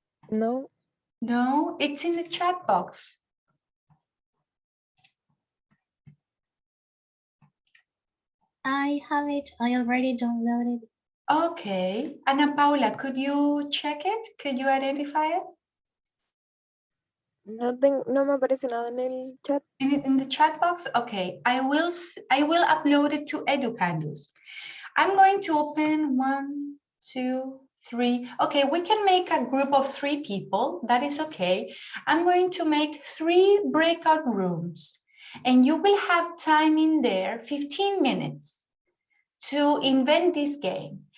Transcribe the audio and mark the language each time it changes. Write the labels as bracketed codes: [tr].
[en] No. No, it's in the chat box. I have it. I already downloaded. Okay. Ana Paula, could you check it? Could you identify it? [es] No me aparece nada en el chat. [en] In the chat box? Okay. I will upload it to Educandus. I'm going to open 1, 2, 3. Okay, we can make a group of 3 people. That is okay. I'm going to make 3 breakout rooms, and you will have time in there, 15 minutes, to invent this game.